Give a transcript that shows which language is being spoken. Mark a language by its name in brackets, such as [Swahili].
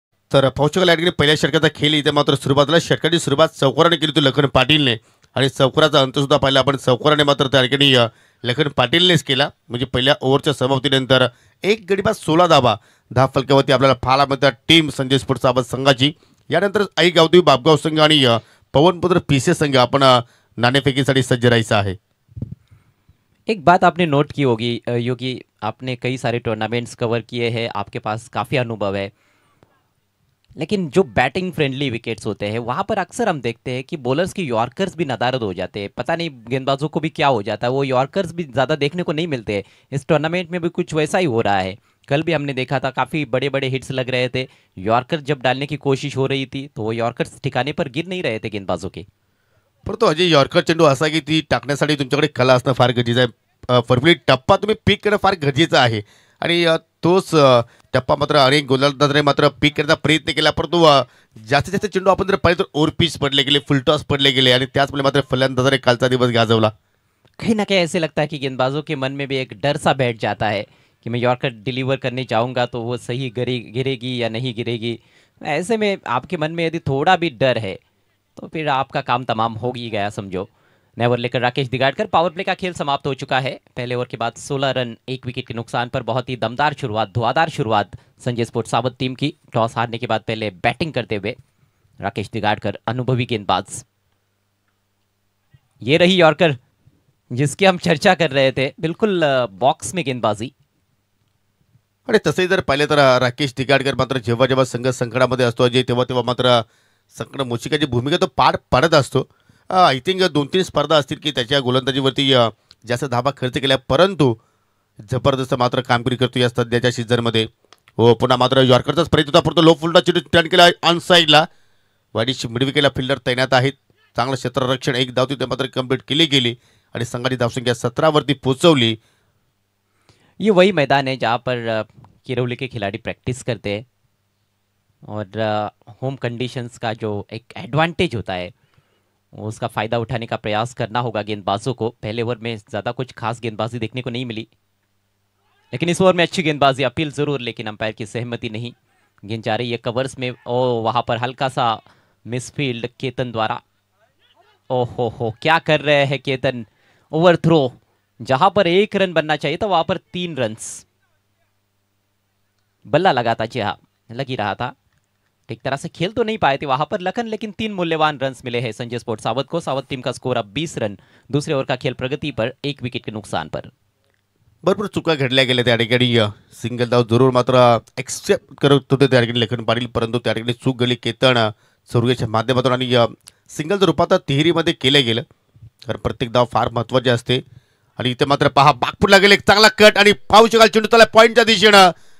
[Marathi] तर पोर्चुगल या ठिकाणी पहिल्या षटकाचा खेळ इथे मात्र सुरुवातीला षटकाची सुरुवात चौकाराने केली होती लखन पाटीलने, आणि चौकाराचा अंत सुद्धा पाहिला आपण चौकाराने मात्र त्या ठिकाणी लखन पाटीलनेच केला. म्हणजे पहिल्या ओव्हरच्या समाप्तीनंतर एक गडी बाद 16 धावा फलकावरती आपल्याला पाहायला मिळतात टीम संजय स्पोर्ट्स सावत संघाची. यानंतर आई गावदेवी बापगाव संघ आणि पवनपुत्र पीसे संघ आपण नाणेफेकीसाठी सज्ज राहायचं आहे. [Hindi] एक बात आपने नोट की होगी योगी, आपने कई सारे टूर्नामेंट्स कवर किए हैं, आपके पास काफ़ी अनुभव है, लेकिन जो बैटिंग फ्रेंडली विकेट्स होते हैं वहाँ पर अक्सर हम देखते हैं कि बॉलर्स की यॉर्कर्स भी नदारद हो जाते हैं। पता नहीं गेंदबाजों को भी क्या हो जाता है, वो यॉर्कर्स भी ज़्यादा देखने को नहीं मिलते हैं। इस टूर्नामेंट में भी कुछ वैसा ही हो रहा है। कल भी हमने देखा था काफ़ी बड़े बड़े हिट्स लग रहे थे, यॉर्कर जब डालने की कोशिश हो रही थी तो वो यॉर्कर्स ठिकाने पर गिर नहीं रहे थे गेंदबाजों के। [Marathi] परंतु अजय यॉर्कर चेंडू असा की ती टाकण्यासाठी तुमच्याकडे कला असणं फार गरजेचं आहे. परफेक्ट टप्पा तुम्ही पिक करणं फार गरजेचं आहे, आणि तोच टप्पा मात्र अनेक गोलंदाजांनी मात्र पिक करण्याचा प्रयत्न केला, परंतु जास्तीत जास्त चेंडू आपण जर पाहिलं तर ओव्हरपिच पडले गेले, फुलटॉस पडले गेले, आणि त्याचमुळे मात्र फलंदाजाने कालचा दिवस गाजवला. [Hindi] कहीं ना कहीं ऐसे लगता है कि गेंदबाजों के मन में भी एक डर सा बैठ जाता है कि मैं यॉर्कर डिलीवर करने जाऊंगा तो वो सही गिरेगी या नहीं गिरेगी। ऐसे में आपके मन में यदि थोड़ा भी डर है तो फिर आपका काम तमाम हो ही गया समझो। नए ओवर लेकर राकेश दिगाड़कर, पावर प्ले का खेल समाप्त हो चुका है। पहले ओवर के बाद 16 रन 1 विकेट के नुकसान पर। बहुत ही दमदार शुरुआत, धुआंधार शुरुआत संजय स्पोर्ट्स सावत टीम की। टॉस हारने के बाद पहले बैटिंग करते हुए राकेश दिगाड़कर, अनुभवी गेंदबाज। ये रही यॉर्कर जिसकी हम चर्चा कर रहे थे, बिल्कुल बॉक्स में गेंदबाजी। [Marathi] आणि तसंही जर पाहिले तर राकेश दिगाडकर मात्र जेव्हा जेव्हा संघ संकटामध्ये असतो अजय, तेव्हा तेव्हा मात्र संकट मोचिकाची भूमिका तो पार पाडत असतो. [English] I think [Marathi] 2-3 स्पर्धा असतील की त्याच्या गोलंदाजीवरती जास्त धाबा खर्च केल्या, परंतु जबरदस्त मात्र कामगिरी करतो या सध्याच्या सीझनमध्ये. हो, पुन्हा मात्र यॉर्करचाच प्रयत्न होता, परंतु लो फुलटा चेंडू टर्न केला ऑन साईडला. वाईडीची मिडविकेटला फिल्डर तैनात आहेत. चांगलं क्षेत्ररक्षण, एक धाव तिथे मात्र कंप्लीट केली गेली आणि संघाची धावसंख्या 17 वरती पोहोचवली. [Hindi] ये वही मैदान है जहाँ पर किरौली के खिलाड़ी प्रैक्टिस करते हैं, और होम कंडीशंस का जो एक एडवांटेज होता है उसका फ़ायदा उठाने का प्रयास करना होगा गेंदबाजों को। पहले ओवर में ज़्यादा कुछ खास गेंदबाजी देखने को नहीं मिली, लेकिन इस ओवर में अच्छी गेंदबाजी, अपील ज़रूर, लेकिन अंपायर की सहमति नहीं। गेंद जा रही है कवर्स में, ओ वहाँ पर हल्का सा मिसफील्ड केतन द्वारा। ओहो, क्या कर रहे हैं केतन। ओवर थ्रो, जहाँ पर 1 रन बनना चाहिए था वहाँ पर 3 रन्स। बल्ला लगा था, जी हाँ लग ही रहा था। ठीक तरह से खेल तो नहीं पाए थे वहां पर लखन, लेकिन 3 मूल्यवान रन्स मिले हैं संजय स्पोर्ट्स सावत को। सावत टीम का स्कोर अब 20 रन। दूसरे ओवर का खेल प्रगति पर, 1 विकेट के नुकसान पर। [Marathi] भरपूर चुका घडल्या गेल्या त्या ठिकाणी. सिंगल धाव जरूर मात्र एक्सेप्ट करत होते त्या ठिकाणी लखन पाटील, परंतु त्या ठिकाणी चूक गेली केतन सौर्याच्या माध्यमातून, आणि सिंगलचं रूपांतर तिहेरीमध्ये केलं गेलं, कारण प्रत्येक धाव फार महत्त्वाची असते. आणि इथे मात्र पहा बागपूरला गेले, एक चांगला कट आणि पाहू शकाल चेंडू त्याला पॉईंटच्या दिशेनं.